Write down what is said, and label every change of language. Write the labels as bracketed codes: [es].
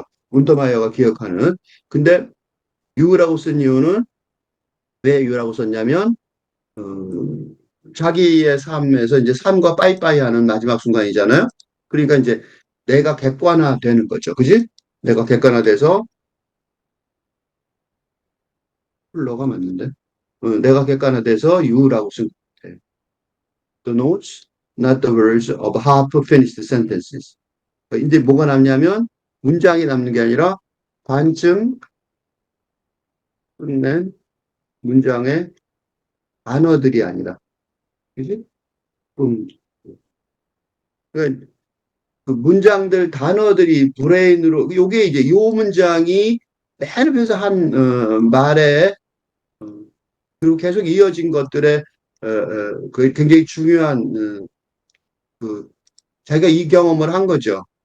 [ko] 운터마이어가 기억하는. 근데 유라고 쓴 이유는 왜 유라고 썼냐면, 어, 자기의 삶에서 이제 삶과 빠이빠이 하는 마지막 순간이잖아요. 그러니까 이제 내가 객관화 되는 거죠. 그지? 내가 객관화돼서, 플러가 맞는데. 내가 객관화돼서 you라고 쓴 것 [en] The notes, not the words of half-finished sentences. [ko] 이제 뭐가 남냐면 문장이 남는 게 아니라 반쯤 끝낸 문장의 단어들이 아니라, 그지? 음, 그러니까 그 문장들 단어들이 브레인으로 요게 이제 요 문장이 맨 앞에서 한 말에 어, 그리고 계속 이어진 것들의 그 굉장히 중요한 그 자기가 이 경험을 한 거죠.